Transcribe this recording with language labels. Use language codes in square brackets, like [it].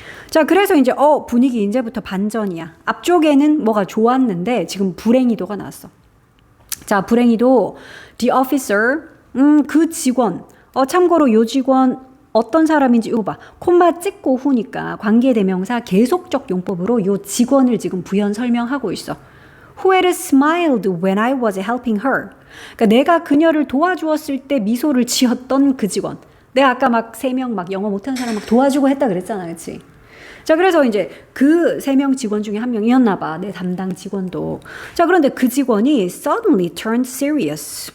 [ko] 자, 그래서 이제 분위기 이제부터 반전이야. 앞쪽에는 뭐가 좋았는데 지금 불행히도가 나왔어. 자, 불행히도 [en] the officer [ko] 그 직원 참고로 요 직원 어떤 사람인지 이거 봐. 콤마 찍고 후니까 관계대명사 계속적 용법으로 요 직원을 지금 부연 설명하고 있어. [en] Who had smiled when I was helping her. [ko] 그러니까 내가 그녀를 도와주었을 때 미소를 지었던 그 직원. 내가 아까 막 3명 막 영어 못하는 사람 막 도와주고 했다 그랬잖아. 그치? 자, 그래서 이제 그 3명 직원 중에 한 명이었나 봐. 내 담당 직원도. 자, 그런데 그 직원이 [en] suddenly turned serious.